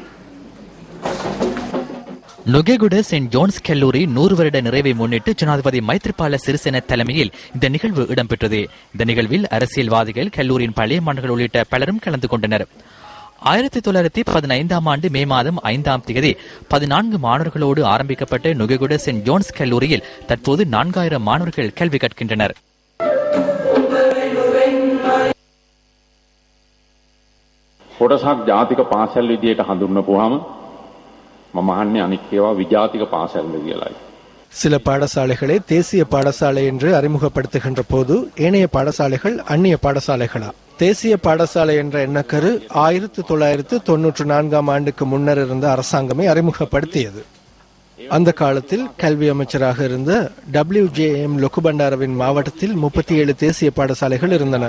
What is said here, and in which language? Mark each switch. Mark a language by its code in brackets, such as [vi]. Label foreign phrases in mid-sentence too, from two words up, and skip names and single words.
[ta] நுகேகுட செயின்ட் ஜோன்ஸ் கல்லூரி 100 வருட நிறைவை முன்னிட்டு ஜனாதிபதி மைத்ரிபால சிறிசேன தலைமையில் இந்த நிகழ்வு இடம்பெற்றது. இந்த நிகழ்வில் அரசியல்வாதிகள், கல்லூரியின் பழைய மாணவர்கள் உள்ளிட்ட பலரும் கலந்து கொண்டனர். 1915 ஆண்டு மே மாதம் 5ஆம் தேதி 14 மாணவர்களோடு ஆரம்பிக்கப்பட்ட நுகேகுட செயின்ட் ஜோன்ஸ் கல்லூரியில் தற்போது 4000 மாணவர்கள் கல்வி கற்கின்றனர். [si] කොටසක් ජාතික පාසල් විදියට හඳුන්වපුවාම මම අහන්නේ අනික් ඒවා විජාතික පාසල්ද කියලායි. [ta] சில பாடசாலைகளை தேசிய பாடசாலை என்று அறிமுகப்படுத்துகின்ற போது ஏனைய பாடசாலைகள் அந்நிய பாடசாலைகளா? தேசிய பாடசாலை என்ற எண்ணக்கரு 1994ஆம் ஆண்டுக்கு முன்னர் இருந்த அரசாங்கமே அறிமுகப்படுத்தியது. அந்த காலத்தில் கல்வி அமைச்சராக இருந்த WJM லொக்குபண்டாரவின் மாவட்டத்தில் 37 தேசிய பாடசாலைகள் இருந்தன.